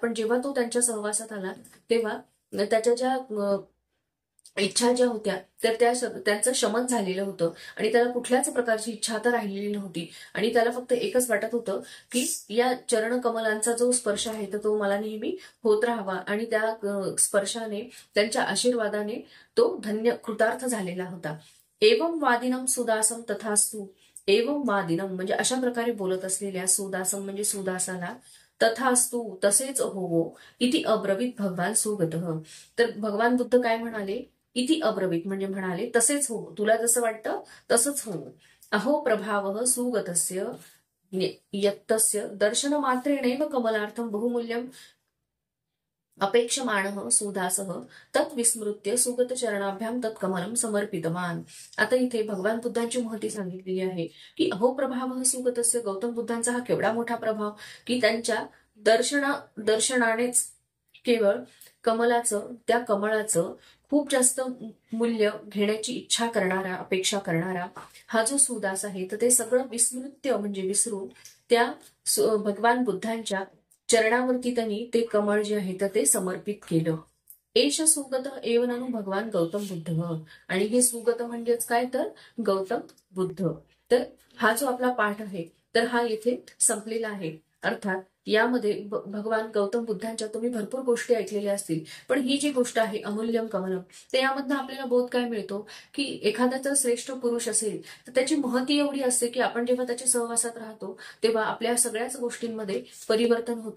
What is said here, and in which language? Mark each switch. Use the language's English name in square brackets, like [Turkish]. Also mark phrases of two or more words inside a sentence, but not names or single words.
[Marathi] पण जेव्हा तो त्यांच्या सहवासात आला तेव्हा त्याच्या ज्या इच्छा ज्या होत्या तर त्यांचं शमन झालेलं होतं आणि त्याला कुठल्याच प्रकारची इच्छा आता राहिलेली नव्हती. आणि त्याला फक्त एकच वाटत होतं की या चरण कमलांचा जो स्पर्श आहे तर तो मला नेहमी होत राहावा, आणि त्या स्पर्शाने, त्यांच्या आशीर्वादाने तो धन्य कृतार्थ झालेला होता. [Sanskrit] एवं वादिनम सुदासम तथास्तु, एवं वादिनम [Marathi] म्हणजे अशा प्रकारे बोलत असलेल्या, सुदासम म्हणजे सुदासाला, तथास्तु तसेच होवो, [Sanskrit] इति अब्रवीत भगवान सुगतः. [Marathi] तर भगवान बुद्ध काय म्हणाले, [Sanskrit] इति अब्रवीत [Marathi] म्हणजे म्हणाले तसेच हो, तुला जसं वाटतं तसंच हो. [Sanskrit] अहो प्रभावः सुगतस्य यत्तस्य दर्शन मात्रेणैव कमलार्थम बहुमूल्यम अपेक्षमाणः सुदासः तत् विस्मृत्य सुगत चरणाभ्याम तत्कमलम समर्पितवान. [Marathi] आता इथे भगवान बुद्धांची महती सांगितलेली आहे की [Sanskrit] अहो प्रभावः सुगतस्य, [Marathi] गौतम बुद्धांचा हा केवढा मोठा प्रभाव की त्यांच्या दर्शनानेच केवळ कमलाचं, त्या कमळाचं खूप जास्त मूल्य घेण्याची इच्छा करणारा, अपेक्षा करणारा हा जो सुदास आहे, तर ते सगळं विस्मृत्य म्हणजे विसरून त्या भगवान बुद्धांच्या चरणावरती त्यांनी ते कमळ जे आहे तर ते समर्पित केलं. [Sanskrit] एष सुगत एव ननु भगवान गौतम बुद्ध, [Marathi] आणि हे सुगत म्हणजेच काय तर गौतम बुद्ध. तर हा जो आपला पाठ आहे तर हा येथे संपलेला आहे. अर्थात यामध्ये भगवान गौतम बुद्धांच्या तुम्ही भरपूर गोष्टी ऐकलेल्या असतील, पण ही जी गोष्ट आहे अमूल्यम कमलम, ते यामधनं आपल्याला बोध काय मिळतो की एखादा जर श्रेष्ठ पुरुष असेल तर त्याची महती एवढी असते की आपण जेव्हा त्याच्या सहवासात राहतो तेव्हा आपल्या सगळ्याच गोष्टींमध्ये परिवर्तन होतं.